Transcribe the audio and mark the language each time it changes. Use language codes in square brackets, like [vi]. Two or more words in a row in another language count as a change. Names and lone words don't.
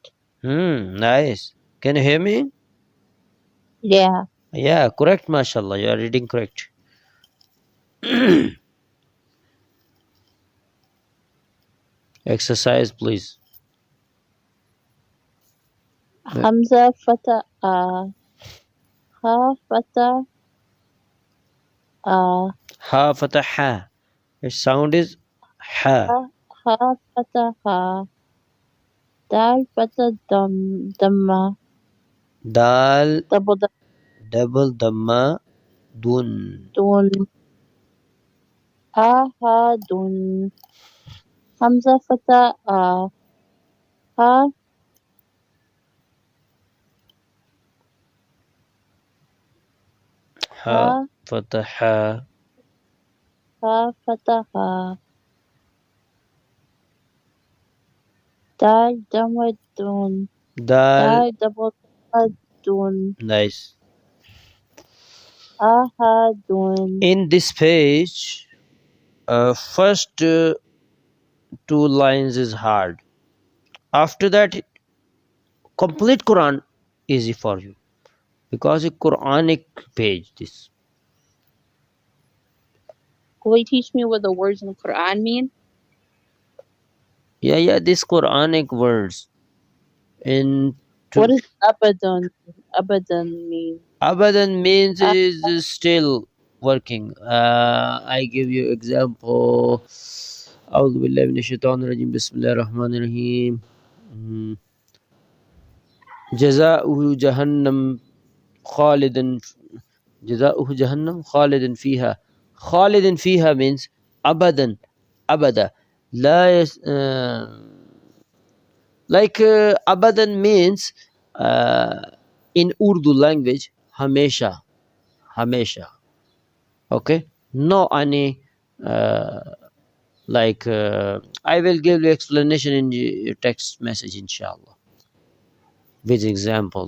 [en] Nice. Can you hear me? Yeah. Yeah, correct, MashaAllah. You are reading correct. Exercise, please. [ar] همزة فتحة أ. هاء فتحة أ. هاء فتحة ها. [en] Its sound is ha. [ar] هاء فتحة ها. دال فتحة ضمة. Dal double ضمة دن. دن. أحدٌ. همزة فتحة أ. Ha هاء فتحة ها. هاء فتحة ها. دال ضمة دن. Dal double dun. [en] Nice. [ar] Ahadun. [en] In this page, first two lines is hard. After that, complete Quran easy for you, because a Quranic page this. Will you teach me what the words in the Quran mean? Yeah, this Quranic words. What does abadan mean? Abadan means is still working. I give you example. [ar] أعوذ بالله من الشيطان الرجيم بسم الله الرحمن الرحيم. جزاؤه جهنم خالدا جزاؤه جهنم خالدا فيها. خالدا فيها means أبدًا، أبدا. [en] لا like abadan means in Urdu language [ur] ہمیشہ، ہمیشہ. [en] Okay, no any like I will give you explanation in your text message inshallah with examples.